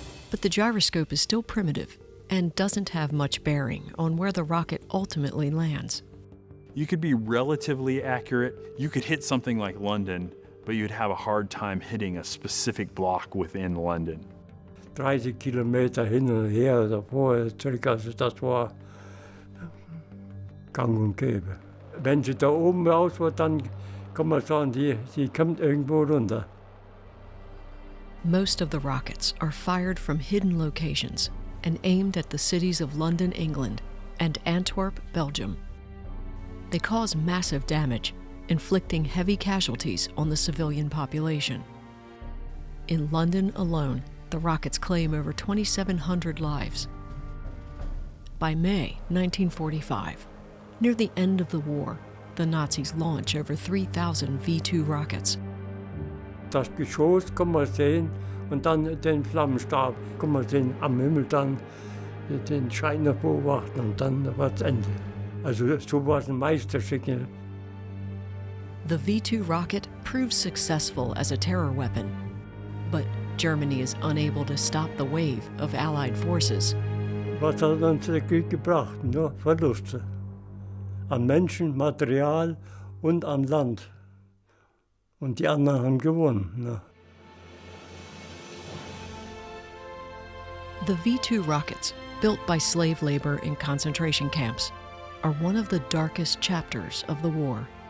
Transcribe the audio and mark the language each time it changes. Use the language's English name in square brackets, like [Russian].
[English] But the gyroscope is still primitive and doesn't have much bearing on where the rocket ultimately lands. You could be relatively accurate. You could hit something like London, but you'd have a hard time hitting a specific block within London. [German] 30 Kilometer hin und her oder vorher zurück, also das war gang und gäbe. Wenn sie da oben raus war, dann kann man sagen, sie kommt irgendwo runter. [English] Most of the rockets are fired from hidden locations and aimed at the cities of London, England, and Antwerp, Belgium. They cause massive damage, inflicting heavy casualties on the civilian population. In London alone, the rockets claim over 2,700 lives. By May 1945, near the end of the war, the Nazis launch over 3,000 V-2 rockets. [German] Das Geschoss kann man sehen und dann den Flammenstab kann man sehen am Himmel, dann den Scheiner beobachten und dann war es Ende. Also so war es ein Meisterstück. [English] The V-2 rocket proves successful as a terror weapon, but Germany is unable to stop the wave of Allied forces. [German] Was hat uns der Krieg gebracht? Nur Verluste. An Menschen, Material und an Land. Und die anderen haben gewonnen. Ne? [English] The V-2 rockets, built by slave labor in concentration camps, are one of the darkest chapters of the war.